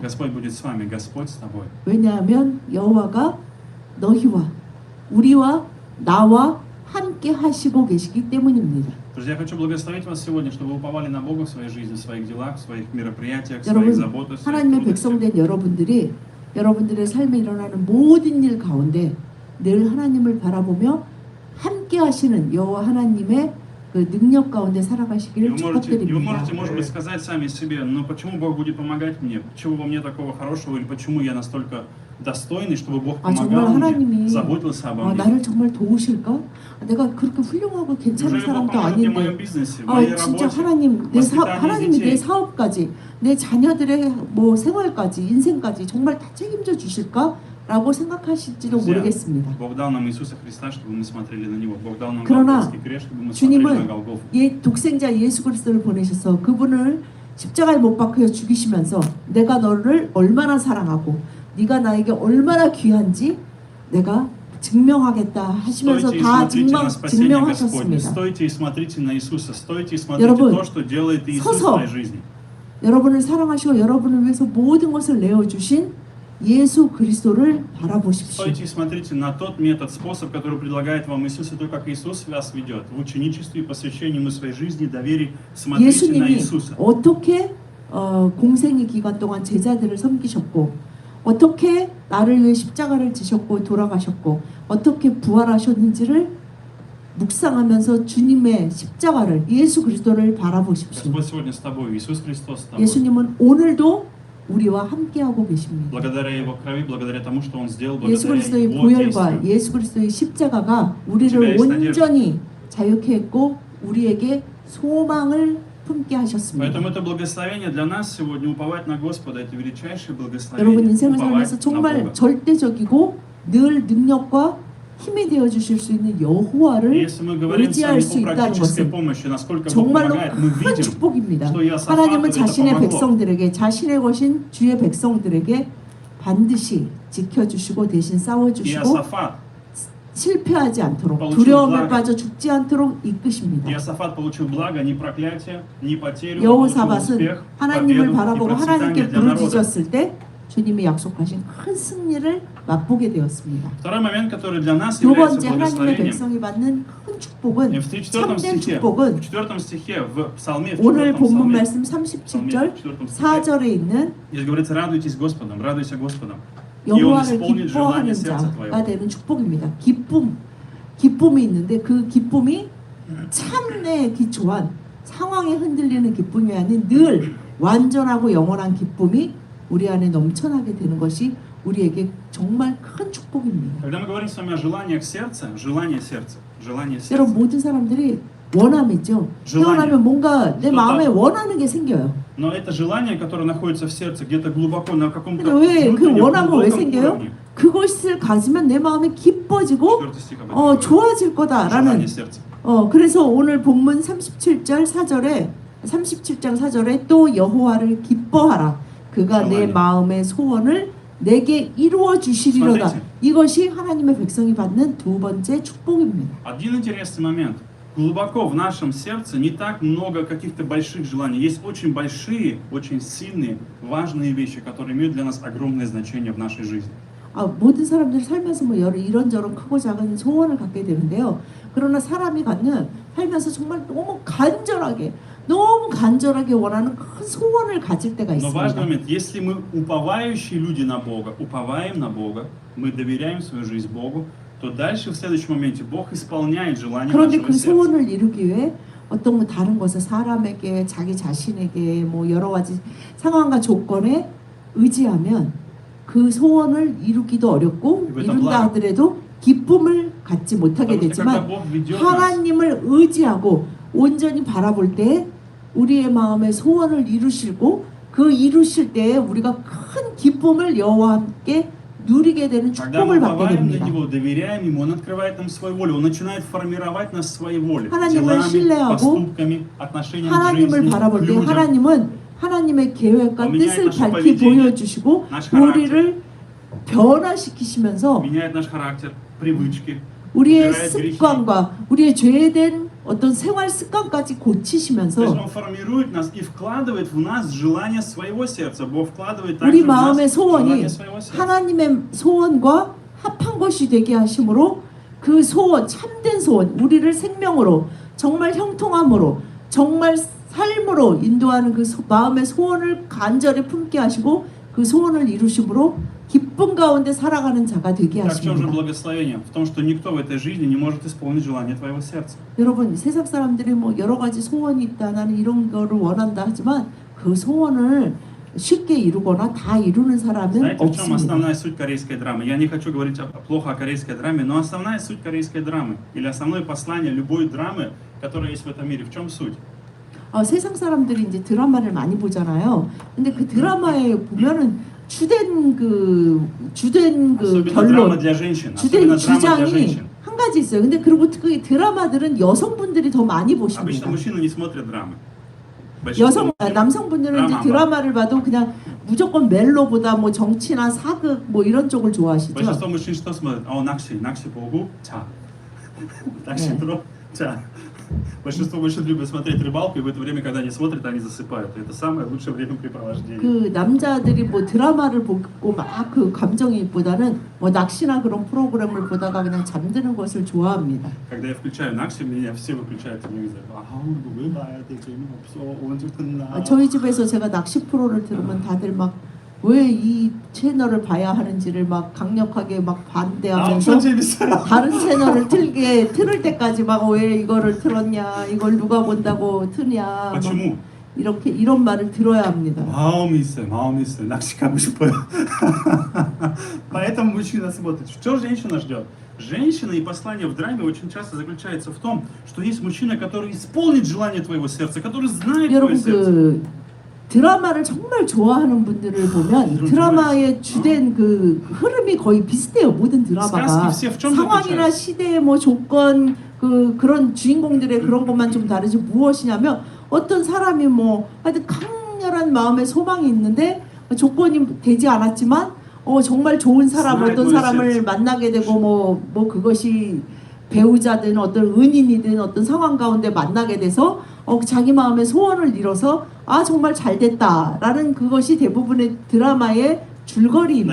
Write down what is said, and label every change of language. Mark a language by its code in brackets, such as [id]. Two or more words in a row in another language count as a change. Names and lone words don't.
[ru] Господь будет с вами, Господь с тобой. [ko] 왜냐하면 여호와가 너희와 우리와 на와 함께 하시고 계시기 때문입니다. [ru] Друзья, я хочу благословить вас сегодня, чтобы вы уповали на Бога в своей жизни, в своих делах, в своих мероприятиях, в своих [ko] 여러분, [ru] заботах, в своих [ko] 하나님의 [ru] трудностях. [ko] 백성된 여러분들이 여러분들의 삶에 일어나는 모든 일 가운데 늘 하나님을 바라보며 함께 하시는 여호와 하나님의 그 능력 가운데 [ru] И [ko] 살아가시기를 [ru] вы можете, [ko] 축복드립니다. [ru] может быть, сказать сами себе, ну почему Бог будет помогать мне? Чего во мне такого хорошего? Или почему я настолько достойный, чтобы Бог [ko] 아, 정말 [ru] помогал мне, [ko] 하나님이 [ru] заботился обо мне? [ko] 나를 정말 도우실까? 내가 그렇게 훌륭하고 괜찮은 [ru] Неужели Бог [ko] 사람도 [ru] поможет мне в моем [ko] 아닌데 [ru] бизнесе, в моей [ko] 진짜 [ru] работе, [ko] 하나님 [ru] воспитании [ko] 하나님이 내 [ru] детей? [ko] 사업까지 내 자녀들의 뭐 생활까지 인생까지 정말 다 책임져 주실까라고 생각하실지도 [ru] Друзья, [ko] 모르겠습니다. [ru] Бог дал нам Иисуса Христа, чтобы мы смотрели на Него. Бог дал нам [ko] 그러나 [ru] Голгофский крест, чтобы мы смотрели на [ko] 주님은 [ru] Голгофу. [ko] 독생자 예수 그리스도를 보내셔서 그분을 십자가에 못 박혀 죽이시면서 내가 너를 얼마나 사랑하고 네가 나에게 얼마나 귀한지 내가 증명하겠다 하시면서 [ru] Стойте и [ko] 다 [ru] смотрите на спасение Господне. [ko] 증명하셨습니다. [ru] Стойте и смотрите на Иисуса. Стойте и смотрите [ko] 여러분, [ru] то, что делает Иисус в [ko] 서서 [ru] своей жизни. [ko] 여러분을 사랑하시고 여러분을 위해서 모든 것을 내어주신 예수 그리스도를 바라보십시오. [ru] Стойте и смотрите на тот метод, способ, который предлагает вам Иисус, и то, как Иисус вас ведет. В ученичестве и посвящении Ему своей жизни, доверии. Смотрите на [ko] 예수님이 [ru] Иисуса. [ko] 어떻게 공생의 기간 동안 제자들을 섬기셨고 어떻게 나를 위해 십자가를 지셨고 돌아가셨고 어떻게 부활하셨는지를 묵상하면서 주님의 십자가를 예수 그리스도를 바라보십시오. [ru] Господь сегодня с тобой, Иисус Христос с тобой. [ko] 예수님은 오늘도 우리와 함께하고 계십니다. [ru] Благодаря Его крови, благодаря тому, что Он сделал, [ko] 예수 [ru] благодаря [ko] 그리스도의 [ru] Его [ko] 보혈과 [ru] действию. [ko] 예수 그리스도의 십자가가 집에 우리를 있는 온전히 자유케 했고 우리에게 소망을 품게 하셨습니다. [ru] Поэтому это благословение для нас сегодня уповать на Господа, это величайшее благословение. [ko] 여러분 인생을 [ru] уповать [ko] 살면서 [ru] на [ko] 정말 [ru] Бога. [ko] 절대적이고 늘 능력과 힘이 되어 주실 수 있는 여호와를 [ru] Если мы говорим с [ko] 의지할 [ru] вами [ko] 수 [ru] о [ko] 있다는 [ru] практической [ko] 것은 [ru] помощи, насколько Бог [ko] 정말로 [ru] помогает, мы [ko] 큰 [ru] видим, [ko] 축복입니다. [ru] что Иосафату [ko] 하나님은 [ru] это [ko] 자신의 [ru] помогло. [ko] 백성들에게 자신의 것인 주의 백성들에게 반드시 지켜주시고 대신 싸워주시고 [ru] Иосафат, [ko] 실패하지 않도록 [ru] получил [ko] 두려움에 [ru] благо. [ko] 빠져 죽지 않도록 이끄십니다. [ru] Иосафат получил благо, ни проклятие, ни потерю, получил [ko] 여호사밧은 [ru] успех, [ko] 하나님을 [ru] победу и [ko] 바라보고 하나님께 [ru] процветание для народа. [ko] 부르짖었을 때 주님이 약속하신 큰 승리를 맛보게 되었습니다. [ru] Второй момент, который для нас [ko] 두 [ru] является [ko] 번째 하나님의 [ru] благословением, [ko] 백성이 받는 큰 축복은 [ru] в 34 [ko] 참된 [ru] стихе, [ko] 축복은 [ru] в 4 стихе, в Псалме, в [ko] 오늘 4 본문 [ru] Псалме, [ko] 말씀 [ru] Псалме [ko] 37절 [ru] 4 стихе, [ko] 4절에 있는 [ru] здесь говорится, радуйтесь Господом, радуйся Господом. [ko] 여호와를 기뻐하는 자가 되는 축복입니다. 기쁨이 있는데 그 기쁨이 참내에 기초한 상황에 흔들리는 기쁨이 아닌 늘 완전하고 영원한 기쁨이 우리 안에 넘쳐나게 되는 것이 우리에게 정말 큰 축복입니다. [ru] Когда мы говорим с вами о желаниях сердца, желание сердца. [ko] 여러분 모든 사람들이 원함이죠. 태어나면 뭔가 내 마음에 원하는 게 생겨요. [ru] Но это желание, которое находится в сердце, где-то глубоко, на каком-то [ko] 근데 왜 그 [ru] внутреннем, [ko] 원함은 왜 [ru] глубоком [ko] 생겨요? [ru] уровне. [ko] 그것을 가지면 내 마음이 기뻐지고 [ru] 4 стих об этом говорит. [ko] 좋아질 거다라는 [ru] Желание сердца. [ko] 그래서 오늘 본문 37절 4절에 37장 4절에 또 여호와를 기뻐하라. 그가 내 [ru] желание. [ko] 마음의 소원을 내게 이루어 주시리로다. [ru] Смотрите. [ko] 이것이 하나님의 백성이 받는 두 번째 축복입니다. [ru] Один интересный момент. Глубоко в нашем сердце не так много каких-то больших желаний. Есть очень большие, очень сильные, важные вещи, которые имеют для нас огромное значение в нашей жизни. [ko] 모든 사람들이 살면서 뭐 이런저런 크고 작은 소원을 갖게 되는데요. 그러나 사람이 살면서 정말 너무 간절하게 원하는 큰 소원을 가질 때가 [ru] Но важный [ko] 있습니다. [ru] момент, если мы уповающие люди на Бога, уповаем на Бога, мы доверяем свою жизнь Богу, то дальше в следующем моменте Бог исполняет желание [ko] 그런데 [ru] нашего [ko] 그 [ru] сердца. [ko] 소원을 이루기 위해 어떤 다른 것을 사람에게 자기 자신에게 뭐 여러 가지 상황과 조건에 의지하면 그 소원을 이루기도 어렵고 이거 이룬다 블라그. 하더라도 기쁨을 갖지 못하게 [ru] Потому что когда [ko] 되지만 [ru] Бог ведет нас, [ko] 하나님을 의지하고 온전히 바라볼 때 우리의 마음의 소원을 이루시고 그 이루실 때에 우리가 큰 기쁨을 여호와와 함께 누리게 되는 [ru] когда мы [ko] 축복을 받게 [ru] уповаем на [ko] 됩니다. [ru] Него, доверяем Ему, Он открывает нам свою волю, Он начинает формировать нас своей волей, [ko] 하나님을 [ru] делами, [ko] 신뢰하고 [ru] поступками, отношением к [ko] 하나님을 [ru] жизни, [ko] 바라볼 [ru] к [ko] 때 [ru] людям. [ko] 하나님은 하나님의 계획과 [ru] меняет [ko] 뜻을 [ru] наше [ko] 밝히 [ru] поведение, [ko] 보여주시고 [ru] наш характер. [ko] 우리를 변화시키시면서 [ru] Меняет наш характер, привычки, [ko] 우리의 [ru] убирает грехи. [ko] 습관과 우리의 죄된 어떤 생활 습관까지 [ru] То есть [ko] 고치시면서 [ru] Он формирует нас и вкладывает в нас желание своего сердца. Бог вкладывает [ko] 우리 [ru] также в нас [ko] 마음의 소원이 [ru] желание своего сердца. [ko] 하나님의 소원과 합한 것이 되게 하심으로 그 소원, 참된 소원, 우리를 생명으로 정말 형통함으로 정말 삶으로 인도하는 그 마음의 소원을 간절히 품게 하시고 그 소원을 이루심으로 기쁨 가운데 살아가는 자가 되게 [ru] Так в чем же [ko] 하십니다. [ru] благословение? В том, что никто в этой жизни не может исполнить желание твоего сердца. [ko] 여러분 세상 사람들이 뭐 여러 가지 소원이 있다 나는 이런 거를 원한다 하지만 그 소원을 쉽게 이루거나 다 이루는 사람은 [ru] Знаете, в чем [ko] 없습니다. [ru] основная суть корейской драмы? Я не хочу говорить плохо о корейской драме, но основная суть корейской драмы или основное послание любой драмы, которая есть в этом мире, в чем суть? [ko] 세상 사람들이 이제 드라마를 많이 보잖아요. 근데 그 드라마에 보면은 주된 그 [ru] Особенно драма [ko] 결론, [ru] для женщин. [ko] 주된 [ru] Особенно драма для [ko] 주장이 [ru] женщин. [ko] 한 가지 있어요. 근데 그리고 그 드라마들은 여성분들이 더 많이 [ru] Обычно [ko] 보십니다. [ru] мужчины не смотрят драмы. Большинство [ko] 남성분들은 이제 드라마. 드라마를 봐도 그냥 무조건 멜로보다 뭐 정치나 사극 뭐 이런 쪽을 좋아하시죠. [ru] Большинство мужчин что смотрят? О, Накси Богу, 차. Накси Богу, 차. Большинство мужчин любят смотреть рыбалку, и в это время, когда они смотрят, они засыпают. Это самое лучшее времяпрепровождение. [ko] 그 남자들이 뭐 드라마를 보고 막 그 감정이입보다는 뭐 낚시나 그런 프로그램을 보다가 그냥 잠드는 것을 좋아합니다. [ru] Когда я включаю Накси, меня все выключают телевизор. [ko] 왜 봐야 되지? 없어. 언제 끝나? 저희 집에서 제가 낚시 프로를 들으면 다들 막 왜 이 채널을 봐야 하는지를 막 강력하게 막 반대하면서 엄청 재밌어요. 다른 채널을 틀을 때까지 막 왜 이거를 틀었냐 이걸 누가 본다고 트냐 막 [ru] Почему? [ko] 이렇게 이런 말을 들어야 합니다. 마음이 있어요. 낚시 가고 싶어요. [ru] Поэтому мужчина смотрит. Что женщина ждет? Женщина и послание в драме очень часто заключается в том, что есть мужчина, который исполнит желание твоего сердца, который знает твое [ko] 여러분 [ru] сердце. [ko] 그 드라마를 정말 좋아하는 분들을 보면 드라마의 주된 그 흐름이 거의 비슷해요. 모든 드라마가 [ru] Сказки все в чем [ko] 상황이나 [ru] заключаются? [ko] 시대 뭐 조건 그런 주인공들의 그런 것만 좀 다르지 무엇이냐면 어떤 사람이 뭐 하여튼 강렬한 마음의 소망이 있는데 조건이 되지 않았지만 정말 좋은 사람 [ru] Знает [ko] 어떤 [ru] мое [ko] 사람을 [ru] сердце. [ko] 만나게 되고 뭐 그것이 배우자든 어떤 은인이든 어떤 상황 가운데 만나게 돼서 자기 마음의 소원을 이뤄서 아 정말 잘 됐다라는 그것이 대부분의 드라마의 줄거리입니다.